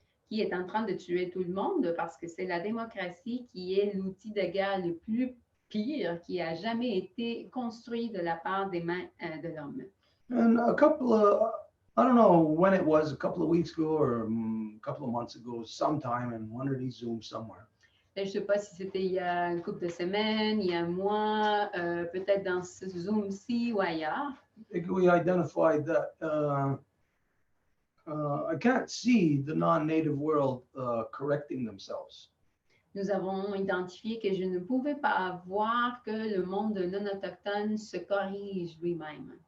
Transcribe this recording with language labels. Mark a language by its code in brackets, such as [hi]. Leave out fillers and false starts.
[fr] Qui est en train de tuer tout le monde parce que c'est la démocratie qui est l'outil de guerre le plus pire qui a jamais été construit de la part des mains de l'homme. [en] And a couple of I don't know when it was, a couple of weeks ago or a couple of months ago, sometime in one of these Zooms somewhere. [fr] Je ne sais pas si c'était il y a une couple de semaines, il y a un mois, peut-être dans ce Zoom-ci ou ailleurs. [en] We identified that I can't see the non-native world correcting themselves. [fr] Nous avons identifié que je ne pouvais pas voir que le monde non autochtone se corrige lui-même.